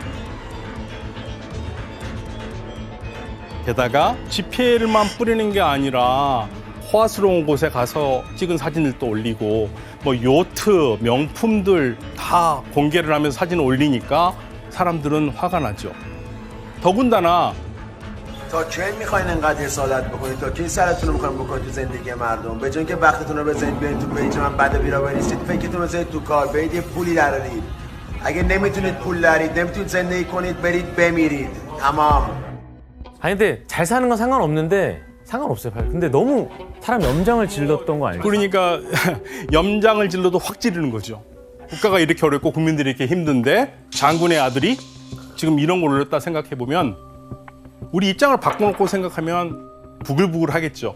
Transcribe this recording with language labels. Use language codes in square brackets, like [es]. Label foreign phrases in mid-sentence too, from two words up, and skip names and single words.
[ko] 게다가 GPL만 뿌리는 게 아니라 호화스러운 곳에 가서 찍은 사진을 또 올리고 뭐 요트, 명품들 다 공개를 하면서 사진을 올리니까 사람들은 화가 나죠. 더군다나 [fa] تا کی میخواین انقدر حسادت بکنید تا کی سرتون رو میخواین بکنید تو زندگی مردم به جای اینکه وقتتون رو بزنید برید تو پیج من بد و بیرا بنویسید فکرتون رو بزنید تو کار برید یه پولی درارید اگه نمیتونید پول درارید نمیتونید زندگی کنید برید بمیرید تمام. [ko] 아니 근데 잘 사는 건 상관없는데 상관없어요. 근데 너무 사람 염장을 질렀던 거 알죠? 그러니까 염장을 질러도 확 지르는 거죠. 국가가 이렇게 어렵고 국민들이 이렇게 힘든데 장군의 아들이 지금 이런 걸 올렸다 생각해 보면 우리 입장을 바꿔놓고 생각하면 부글부글 하겠죠.